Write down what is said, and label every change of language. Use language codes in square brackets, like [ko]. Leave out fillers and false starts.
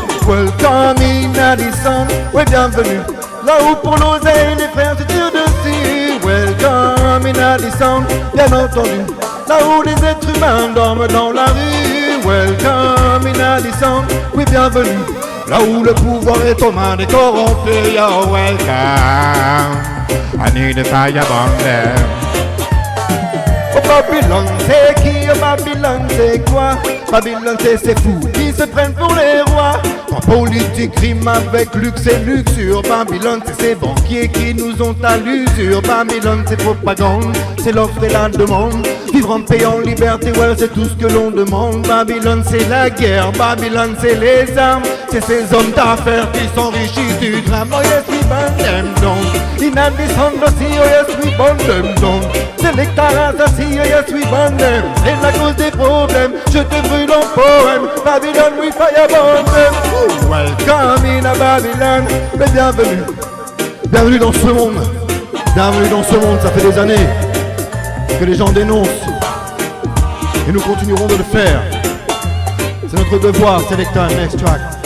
[en] Welcome in Addison, [fr] oui, bienvenue. Là où pour l'oseille les frères se tirent dessus. [en] Welcome in Addison, [fr] bien entendu. Là où les êtres humains dorment dans la rue. [en] Welcome in Addison, [fr] oui, bienvenue. Là où le pouvoir est aux mains des corrompus. [en] Yo, welcome, I need a fire burn. [fr] Oh, Babylone, c'est qui? Oh, Babylone, c'est quoi? Babylone, c'est ces fous qui se prennent pour les rois. En politique rime avec luxe et luxure. Babylone, c'est ces banquiers qui nous ont à l'usure. Babylone, c'est propagande, c'est l'offre et la demande. Vivre en paix, en liberté, ouais, c'est tout ce que l'on demande. Babylone, c'est la guerre. Babylone, c'est les armes. C'est ces hommes d'affaires qui s'enrichissent du drame. [en] Oh yes, we burn them down. In Addison, oh yes, we burn them down. [fr] C'est les assassinés, [en] oh yes, we burn them. [fr] C'est la cause des problèmes, je te brûle en poème. [en] Babylone, we fire burn them. Welcome in a Babylon, [fr] mais bienvenue. Bienvenue dans ce monde. Bienvenue dans ce monde, ça fait des années que les gens dénoncent. Et nous continuerons de le faire. C'est notre devoir, [en] Selecta next track.